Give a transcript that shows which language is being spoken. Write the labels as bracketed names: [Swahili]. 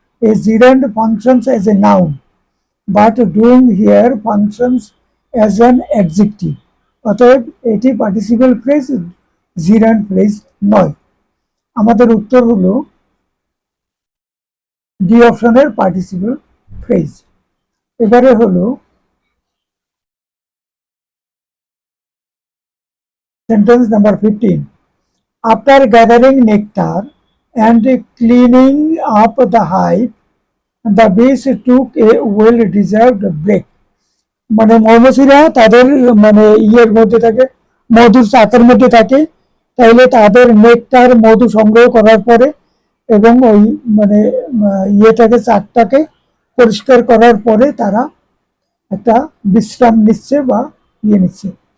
[English] a gerund functions as a noun but doing here functions as an adjective, [Bangla] অতএব এটি participle phrase, জিরান্ড phrase নয়। আমাদের উত্তর হলো ডি অপশনের পার্টিসিপল ফ্রেজ। [English] এবারে হলো sentence number 15, after gathering nectar and cleaning up the hive, the bees took a well-deserved break. [Bangla] মানে মৌমাছিরা তাদের মানে ইয়ের মধ্যে থাকে, মধুর চাকের মধ্যে থাকে, তাইলে তাদের নেকটার মধু সংগ্রহ করার পরে এবং ওই মানে ইয়েটাকে চাকটাকে পরিষ্কার করার পরে তারা একটা বিশ্রাম নিচ্ছে বা ইয়ে নিচ্ছে।